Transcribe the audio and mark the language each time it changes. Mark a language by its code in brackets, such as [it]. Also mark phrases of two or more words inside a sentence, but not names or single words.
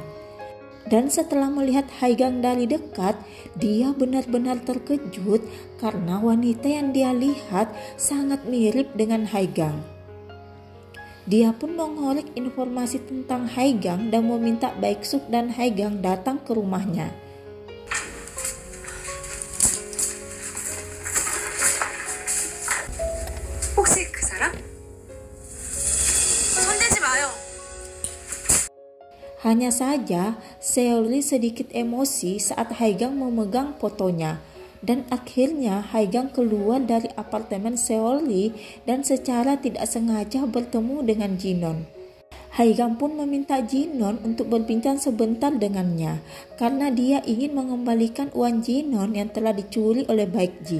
[id] Dan setelah melihat Haigang dari dekat, dia benar-benar terkejut karena wanita yang dia lihat sangat mirip dengan Haigang. Dia pun mengorek informasi tentang Haigang dan meminta Baek-suk dan Haigang datang ke rumahnya. [ko] 혹시 그 사람? 손대지 마요. [id] Hanya saja Seolri sedikit emosi saat Haigang memegang fotonya. Dan akhirnya Haigang keluar dari apartemen Seolri dan secara tidak sengaja bertemu dengan Jinon. Haigang pun meminta Jinon untuk berbincang sebentar dengannya karena dia ingin mengembalikan uang Jinon yang telah dicuri oleh Baek-ji.